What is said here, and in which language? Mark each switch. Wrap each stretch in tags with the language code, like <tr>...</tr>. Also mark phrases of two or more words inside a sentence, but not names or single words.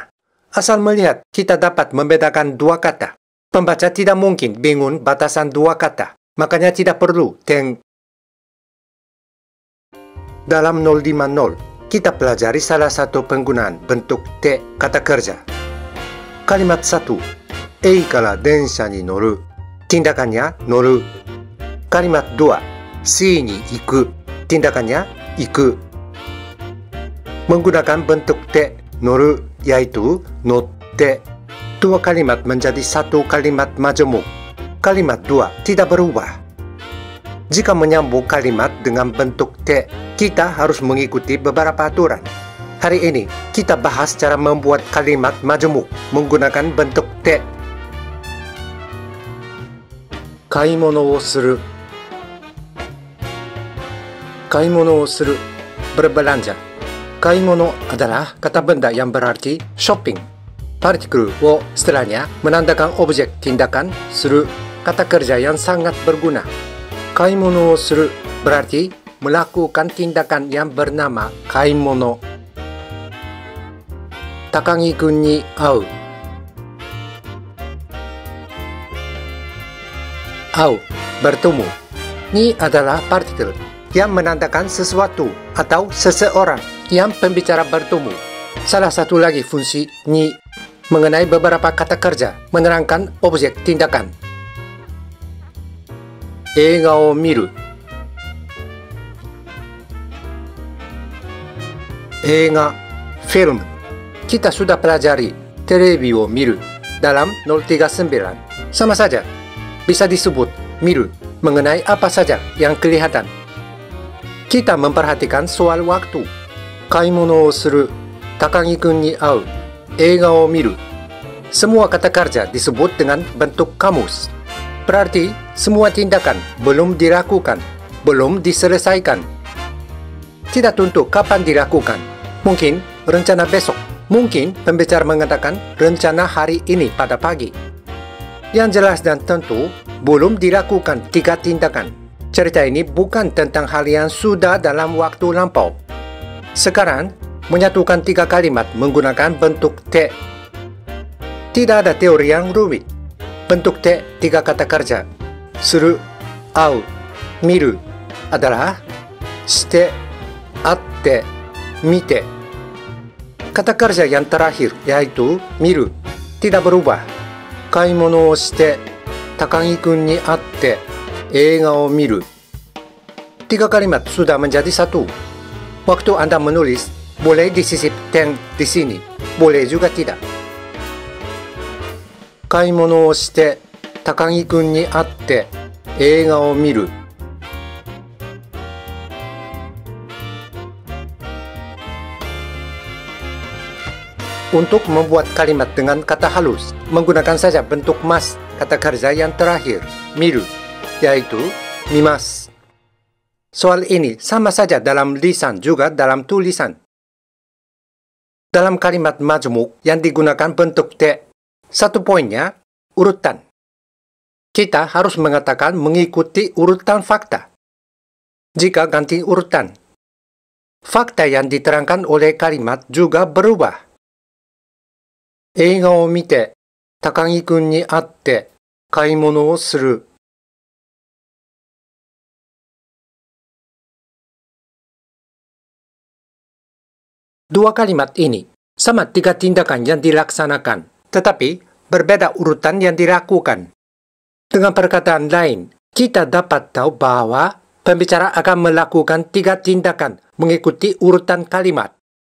<id>Asal melihat, kita dapat membedakan dua kata. Pembaca tidak mungkin bingung batasan dua kata. Makanya tidak perlu teng. Dalam 050, kita pelajari salah satu penggunaan bentuk te kata kerja. Kalimat 1,</id> <ja>駅から電車に乗る.</ja> <id>Tindakannya noru.</id> <ja>Kalimat 2, 市に行く.</ja> <id>Tindakannya iku. Menggunakan bentuk te noru yaitu notte. Dua kalimat menjadi satu kalimat majemuk. Kalimat 2 tidak berubah. Jika menyambung kalimat dengan bentuk te, kita harus mengikuti beberapa aturan. Hari ini, kita bahas cara membuat kalimat majemuk menggunakan bentuk te.</id> <ja>買い物をする. 買い物をする,</ja> <id>berbelanja. Kaimono adalah kata benda yang berarti shopping. Partikel wo setelahnya menandakan objek tindakan suru, kata kerja yang sangat berguna.</id> <ja>買い物をする</ja> <id>berarti melakukan tindakan yang bernama kaimono.</id> <ja>高木くんに会う.</ja> <id>Au, bertemu. Ni adalah partikel yang menandakan sesuatu atau seseorang yang pembicara bertemu. Salah satu lagi fungsi ni mengenai beberapa kata kerja menerangkan objek tindakan.</id> <ja>映画を見る。映画,</ja> <id>film. Kita sudah pelajari</id> <ja>テレビを見る</ja> <id>dalam 039. Sama saja. Bisa disebut miru mengenai apa saja yang kelihatan. Kita memperhatikan soal waktu.</id> <ja>買い物をする、高木くんに会う、映画を見る.</ja> <id>Semua kata kerja disebut dengan bentuk kamus. Berarti semua tindakan belum dilakukan, belum diselesaikan. Tidak tentu kapan dilakukan. Mungkin rencana besok. Mungkin pembicara mengatakan rencana hari ini pada pagi. Yang jelas dan tentu belum dilakukan 3 tindakan. Cerita ini bukan tentang hal yang sudah dalam waktu lampau. Sekarang, menyatukan 3 kalimat menggunakan bentuk te. Tidak ada teori yang rumit. Bentuk te 3 kata kerja.</id> <ja>する、会う, miru adalah して、会って、見て.</ja> <id>Kata kerja yang terakhir yaitu miru tidak berubah.</id> <ja>買い物をして、高木くんに会って、映画を見る.</ja> <id>3 kalimat sudah menjadi satu. Waktu Anda menulis, boleh disisip teng di sini, boleh juga tidak.</id> <ja>買い物をして高木くんに会って映画を見る.</ja> <id>Untuk membuat kalimat dengan kata halus, menggunakan saja bentuk mas kata kerja yang terakhir, miru, yaitu mimas. Soal ini sama saja dalam lisan juga dalam tulisan. Dalam kalimat majmuk yang digunakan bentuk te, satu poinnya urutan. Kita harus mengatakan mengikuti urutan fakta. Jika ganti urutan, fakta yang diterangkan oleh kalimat juga berubah.</id> <ja>映画を見て、高木くんに会って買い物をする.</ja> <id>Dua kalimat ini sama tiga tindakan yang dilaksanakan, tetapi berbeda urutan yang dilakukan. Dengan perkataan lain, kita dapat tahu bahwa pembicara akan melakukan tiga tindakan mengikuti urutan kalimat.</id>